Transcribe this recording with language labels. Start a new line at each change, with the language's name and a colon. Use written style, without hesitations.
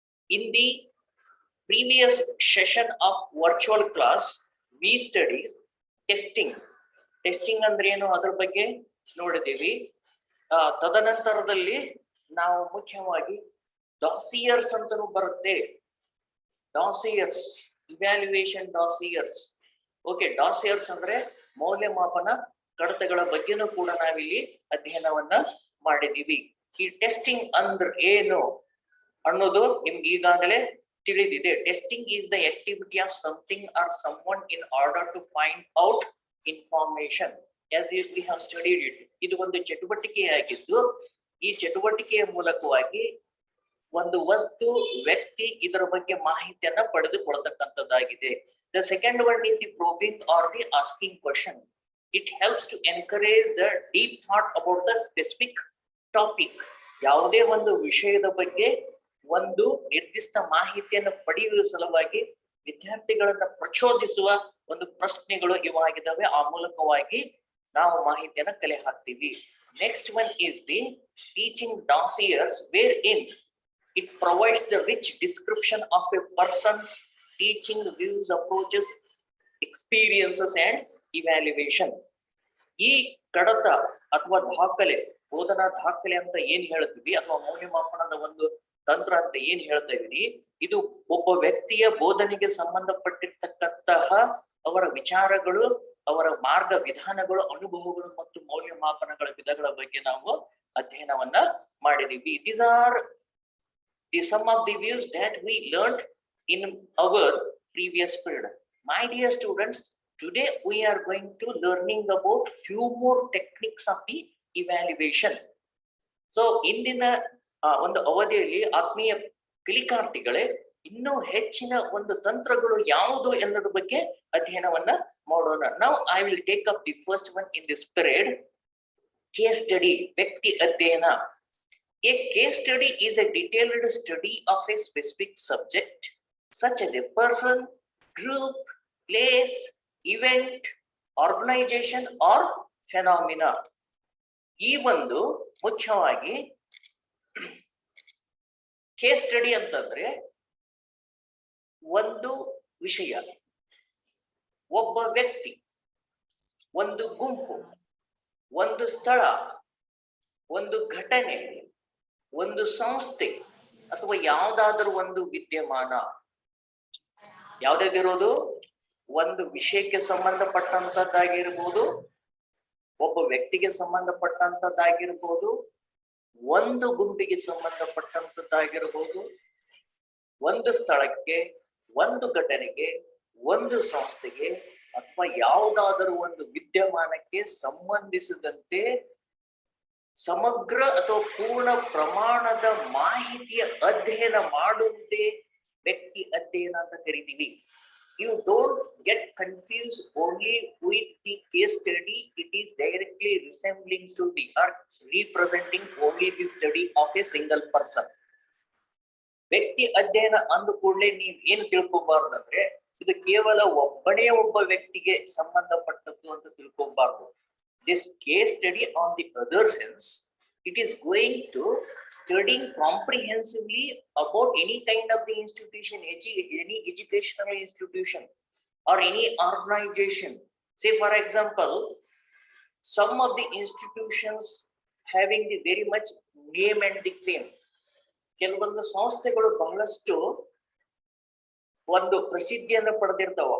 English: In the previous session of virtual class, we studied testing
Kannada: ಅಂದ್ರೆ ಏನು ಅದರ ಬಗ್ಗೆ ನೋಡಿದೀವಿ. ತದನಂತರದಲ್ಲಿ ನಾವು ಮುಖ್ಯವಾಗಿ ಡಾಸಿಯರ್ಸ್ ಅಂತಲೂ ಬರುತ್ತೆ. ಡಾಸಿಯರ್ಸ್, ಇವ್ಯಾಲ್ಯೂಯೇಷನ್ ಡಾಸಿಯರ್ಸ್. ಓಕೆ, ಡಾಸಿಯರ್ಸ್ ಅಂದ್ರೆ ಮೌಲ್ಯಮಾಪನ ಕಡತಗಳ ಬಗ್ಗೆನೂ ಕೂಡ ನಾವಿಲ್ಲಿ ಅಧ್ಯಯನವನ್ನ ಮಾಡಿದೀವಿ. ಈ ಟೆಸ್ಟಿಂಗ್ ಅಂದ್ರೆ ಏನು ಅನ್ನೋದು ನಿಮ್ಗೆ ಈಗಾಗಲೇ ತಿಳಿದಿದೆ.
English: Testing is the activity of something or someone in order to find out information. as we have studied it.
Kannada: ಇದು ಒಂದು ಚಟುವಟಿಕೆಯಾಗಿದ್ದು, ಈ ಚಟುವಟಿಕೆಯ ಮೂಲಕವಾಗಿ ಒಂದು ವಸ್ತು, ವ್ಯಕ್ತಿ ಇದರ ಬಗ್ಗೆ ಮಾಹಿತಿಯನ್ನ ಪಡೆದುಕೊಳ್ಳತಕ್ಕಂಥದ್ದಾಗಿದೆ.
English: The second one is the probing or the asking question. It helps to encourage the deep thought about the specific topic.
Kannada: ಯಾವುದೇ ಒಂದು ವಿಷಯದ ಬಗ್ಗೆ ಒಂದು ನಿರ್ದಿಷ್ಟ ಮಾಹಿತಿಯನ್ನು ಪಡೆಯುವ ಸಲುವಾಗಿ ವಿದ್ಯಾರ್ಥಿಗಳನ್ನ ಪ್ರಚೋದಿಸುವ ಒಂದು ಪ್ರಶ್ನೆಗಳು ಇವಾಗಿದ್ದಾವೆ. ಆ ಮೂಲಕವಾಗಿ ನಾವು ಮಾಹಿತಿಯನ್ನ ಕಲೆ ಹಾಕ್ತೀವಿ.
English: Next one is the teaching dossiers, where in it provides the rich description of a person's teaching views, approaches, experiences and evaluation.
Kannada: ಈ ಕಡತ ಅಥವಾ ದಾಖಲೆ, ಬೋಧನಾ ದಾಖಲೆ ಅಂತ ಏನ್ ಹೇಳ್ತೀವಿ, ಅಥವಾ ಮೌಲ್ಯಮಾಪನದ ಒಂದು ತಂತ್ರ ಅಂತ ಏನ್ ಹೇಳ್ತಾ ಇದೀವಿ, ಇದು ಒಬ್ಬ ವ್ಯಕ್ತಿಯ ಬೋಧನೆಗೆ ಸಂಬಂಧಪಟ್ಟಿರ್ತಕ್ಕಂತಹ ಅವರ ವಿಚಾರಗಳು, ಅವರ ಮಾರ್ಗ ವಿಧಾನಗಳು, ಅನುಭವಗಳು ಮತ್ತು ಮೌಲ್ಯಮಾಪನಗಳ ವಿಧಗಳ ಬಗ್ಗೆ ನಾವು ಅಧ್ಯಯನವನ್ನ ಮಾಡಿದೀವಿ.
English: These are the some of the views that we learned in our previous period. My dear students, today we are going to learning about few more techniques of the evaluation.
Kannada: So ಇಂದಿನ ಒಂದು ಅವಧಿಯಲ್ಲಿ ಆತ್ಮೀಯ ಕಲಿಕಾರ್ಥಿಗಳೇ, ಇನ್ನೂ ಹೆಚ್ಚಿನ ಒಂದು ತಂತ್ರಗಳು ಯಾವುದು ಎನ್ನುವುದರ ಬಗ್ಗೆ ಅಧ್ಯಯನವನ್ನ ಮಾಡೋಣ.
English: Now I will take up the first one in this period, case study,
Kannada: ವ್ಯಕ್ತಿ ಅಧ್ಯಯನ.
English: A case study is a detailed study of a specific subject such as a person, group, place, event, organisation or phenomena.
Kannada: ಈ ಒಂದು ಮುಖ್ಯವಾಗಿ case study ಅಂತಂದ್ರೆ ಒಂದು ವಿಷಯ, ಒಬ್ಬ ವ್ಯಕ್ತಿ, ಒಂದು ಗುಂಪು, ಒಂದು ಸ್ಥಳ, ಒಂದು ಘಟನೆ, ಒಂದು ಸಂಸ್ಥೆ ಅಥವಾ ಯಾವುದಾದ್ರೂ ಒಂದು ವಿದ್ಯಮಾನ, ಯಾವ್ದಾದಿರೋದು ಒಂದು ವಿಷಯಕ್ಕೆ ಸಂಬಂಧಪಟ್ಟಂತದ್ದಾಗಿರ್ಬೋದು, ಒಬ್ಬ ವ್ಯಕ್ತಿಗೆ ಸಂಬಂಧಪಟ್ಟಂತದ್ದಾಗಿರ್ಬೋದು, ಒಂದು ಗುಂಪಿಗೆ ಸಂಬಂಧಪಟ್ಟಂತದ್ದಾಗಿರ್ಬೋದು, ಒಂದು ಸ್ಥಳಕ್ಕೆ, ಒಂದು ಘಟನೆಗೆ, ಒಂದು ಸಂಸ್ಥೆಗೆ ಅಥವಾ ಯಾವುದಾದರೂ ಒಂದು ವಿದ್ಯಮಾನಕ್ಕೆ ಸಂಬಂಧಿಸಿದಂತೆ ಸಮಗ್ರ ಅಥವಾ ಪೂರ್ಣ ಪ್ರಮಾಣದ ಮಾಹಿತಿಯ ಅಧ್ಯಯನ ಮಾಡುವುದೇ ವ್ಯಕ್ತಿ ಅಧ್ಯಯನ ಅಂತ ಕರಿತೀವಿ.
English: You don't get confused only with the case study. It is directly resembling to the or representing only the study of a single person.
Kannada: ವ್ಯಕ್ತಿ ಅಧ್ಯಯನ ಅಂದ ಕೂಡಲೇ ನೀವು ಏನು ತಿಳ್ಕೊಬಾರ್ದಂದ್ರೆ ಇದು ಕೇವಲ ಒಬ್ಬ ವ್ಯಕ್ತಿಗೆ ಸಂಬಂಧಪಟ್ಟದ್ದು ಅಂತ ತಿಳ್ಕೊಬಾರ್ದು.
English: This case study on the other sense, it is going to studying comprehensively about any kind of the institution, any educational institution or any organization. Say for example, some of the institutions having the very much name and the fame.
Kannada: ಕೆಲವೊಂದು ಸಂಸ್ಥೆಗಳು ಬಹಳಷ್ಟು ಒಂದು ಪ್ರಸಿದ್ಧಿಯನ್ನು ಪಡೆದಿರ್ತಾವ.